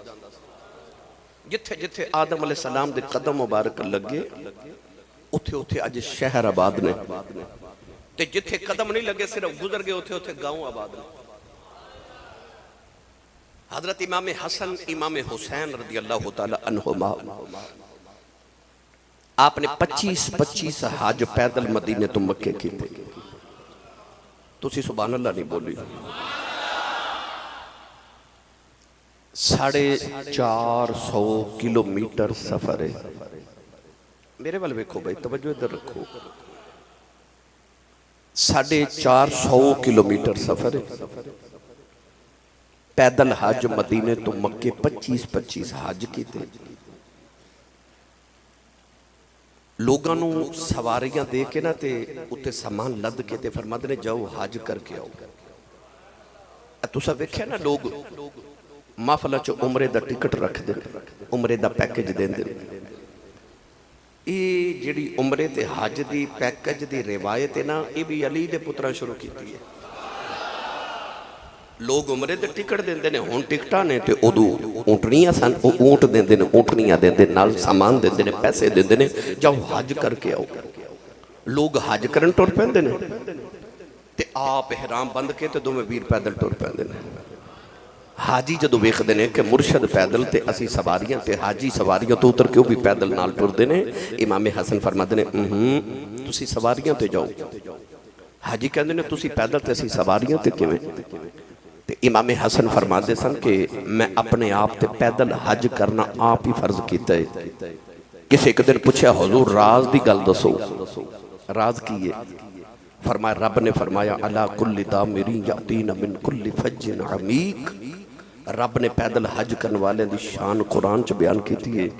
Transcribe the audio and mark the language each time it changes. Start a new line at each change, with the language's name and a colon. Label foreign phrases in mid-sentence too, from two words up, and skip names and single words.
Punjabi: جتھے جتھے آدم علیہ السلام دے قدم مبارک لگے اتھے اتھے اج شہر آباد نے تے جتھے قدم نہیں لگے صرف گزر گئے اتھے اتھے گاؤں آباد نے. حضرت امام حسن امام حسین رضی اللہ تعالی عنہما آپ نے 25 حج پیدل مدینے تو مکے کی تھے. تسی سبحان اللہ نہیں بولی. 450 کلومیٹر سفر ہے. میرے والے بیکھو بھائی توجہ ادھر رکھو. 450 کلومیٹر سفر ہے. پیدل حج مدینے تو مکے 25 حج کی تھے. لوگاں نو سواریاں دے کے نا تے اتے سامان لد کے تے فرماتے نے جاؤ حج کر کے آؤ. تسا ویکھیا نا لوگ محفل چ عمرے دا ٹکٹ رکھ دے عمرے دا پیکج دین دے. یہ جڑی عمرے تے حج دی پیکج دی روایت ہے نا، یہ بھی علی دے پترا شروع کیتی ہے۔ لوگ عمرے تے ٹکٹ دیندے نے، ہون ٹکٹاں نے تے ادو اونٹنیاں سن، اونٹ دیندے نے، اونٹنیاں دیندے نال سامان دیندے نے، پیسے دیندے نے، جاؤ حج کر کے آؤ۔ لوگ حج کرن ٹر پیندے نے تے آپ احرام بند کے تے دوویں ویر پیدل ٹر پیندے نے۔ حاجی جدو ویکھدے نے کہ مرشد پیدل تے اسی سواریاں تے حاجی سواریاں تو اتر کے وہ بھی پیدل نال ٹردے نے، امام حسن فرماتے نے تسی سواریاں تے جاؤ۔ حاجی کہندے نے تسی پیدل تے اسی سواریاں تے کیویں؟ تے امام حسن فرماتے سن کہ میں اپنے آپ تے پیدل حج کرنا آپ ہی فرض کیتا ہے۔ کسی ایک دن پوچھا حضور راز دی گل دسو، راز کی ہے؟ فرمایا رب نے فرمایا
Arabic: علی کل دامر یاتین من کل فج عمیق،
Punjabi: رب نے پیدل حج کرنے والے دی شان قرآن چ بیان کیتی ہے۔